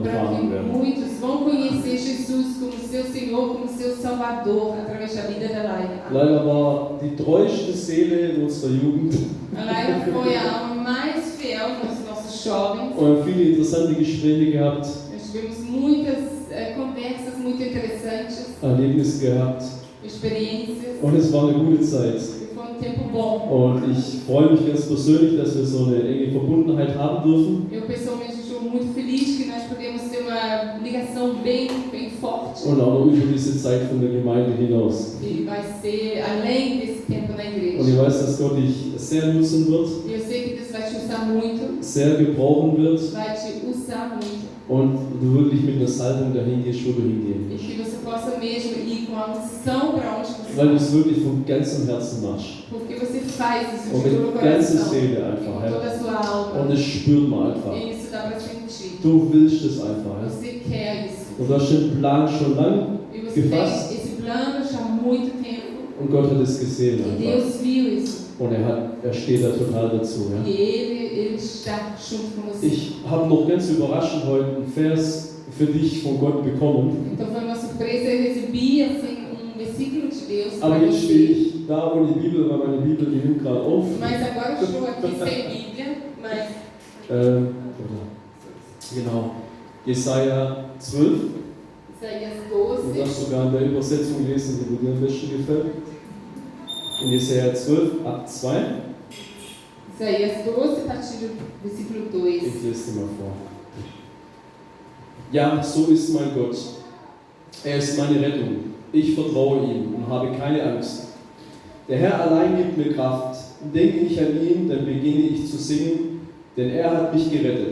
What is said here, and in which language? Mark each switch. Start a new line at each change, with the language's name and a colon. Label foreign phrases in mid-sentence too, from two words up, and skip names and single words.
Portuguese: Para
German: erfahren
Portuguese: que
German: werden.
Portuguese: muitos vão conhecer Jesus como seu Senhor, como seu Salvador, através da vida da Laila.
German: Leila war die treueste Seele in unserer Jugend
Portuguese: A Laila foi a alma mais fiel dos nossos jovens.
German: und wir haben viele interessante Gespräche gehabt,
Portuguese: Nós tivemos muitas conversas muito interessantes,
German: Erlebnisse gehabt
Portuguese: experiências,
German: und es war eine gute Zeit.
Portuguese: e foi tempo bom.
German: Und ich freue mich ganz persönlich, dass wir so eine enge Verbundenheit haben dürfen.
Portuguese: Eu pessoalmente estou muito feliz que nós podemos ter uma ligação bem forte.
German: Und auch noch über diese Zeit von der Gemeinde hinaus.
Portuguese: E vai ser além desse tempo na
German: Und
Portuguese: igreja.
German: ich weiß, dass Gott dich sehr nutzen wird,
Portuguese: E eu sei que Deus vai te usar muito,
German: sehr gebrauchen wird
Portuguese: vai te usar muito.
German: und du wirklich mit einer Salbung dahin gehst, wo du hingehen
Portuguese: E
German: willst.
Portuguese: que você possa mesmo ir com a unção para onde você
German: Weil du
Portuguese: vai.
German: es wirklich von ganzem Herzen machst.
Portuguese: Porque você faz isso
German: Und
Portuguese: de todo o
German: mit ganzer
Portuguese: coração,
German: Seele
Portuguese: e
German: einfach.
Portuguese: com
German: Ja.
Portuguese: toda a sua alma.
German: Und es spürt man einfach.
Portuguese: E isso dá para sentir.
German: Du willst es einfach. Ja.
Portuguese: Você quer isso.
German: Und du hast den Plan schon lang
Portuguese: E você
German: gefasst
Portuguese: tem esse plano já há muito tempo.
German: und Gott hat es gesehen
Portuguese: E
German: einfach.
Portuguese: Deus viu isso.
German: Und er steht da total dazu. Ja.
Portuguese: E Ele está junto com você.
German: Ich habe noch ganz überraschend heute einen Vers für dich von Gott bekommen.
Portuguese: Então foi uma surpresa, eu recebi assim, versículo de Deus para
German: Aber jetzt stehe
Portuguese: você.
German: ich da ohne Bibel, weil meine Bibel, die nimmt gerade auf.
Portuguese: Mas agora eu estou aqui sem Bíblia, mas
German: Genau. Jesaja 12.
Portuguese: Isaías
German: Du
Portuguese: 12,
German: darfst sogar in der Übersetzung lesen, die dir am besten gefällt. In Jesaja 12, ab 2.
Portuguese: Isaías 12, a partir do versículo 2.
German: Ich lese dir mal vor. Ja, so ist mein Gott. Er ist meine Rettung. Ich vertraue ihm und habe keine Angst. Der Herr allein gibt mir Kraft. Denke ich an ihn, dann beginne ich zu singen, denn er hat mich gerettet.